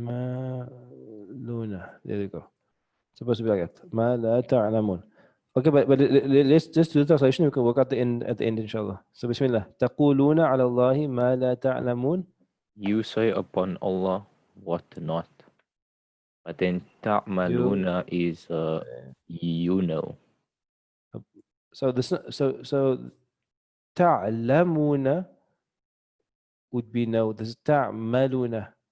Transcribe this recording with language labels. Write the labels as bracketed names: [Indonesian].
[English] تعملون. There you go. Supposed to be like that. [Arabic] ما لا تعلمون. [English] Okay, but let's just do the translation. We can work out the end at the end, inshallah. So Bismillah. [Arabic] تقولون على الله ما لا تعلمون. [English] You say upon Allah what not. But then ta'maluna is you know. So this so تعلمون would be no. This is تعملون.